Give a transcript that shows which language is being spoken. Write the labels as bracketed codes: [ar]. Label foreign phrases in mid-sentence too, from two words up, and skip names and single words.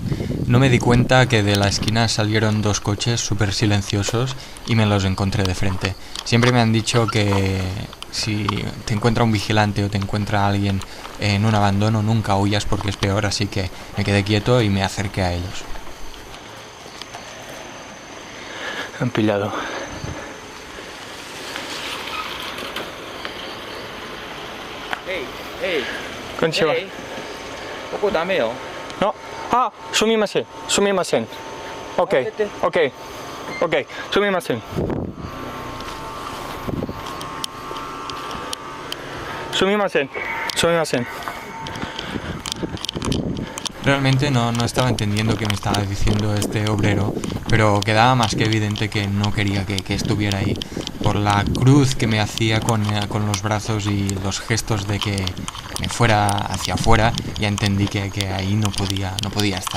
[es] No me di cuenta que de la esquina salieron dos coches súper silenciosos y me los encontré de frente. Siempre me han dicho que si te encuentra un vigilante o te encuentra alguien en un abandono, nunca huyas porque es peor, así que me quedé quieto y me acerqué a ellos. Han pillado. [ja] Konnichiwa. ここダメよ。 No. Ah, sumimasen. Sumimasen. Okay. Okay. Okay. Sumimasen. すみません。すみません. [es] Realmente no estaba entendiendo qué me estaba diciendo este obrero, pero quedaba más que evidente que no quería que estuviera ahí. Por la cruz que me hacía con los brazos y los gestos de que me fuera hacia afuera, ya entendí que ahí no podía estar.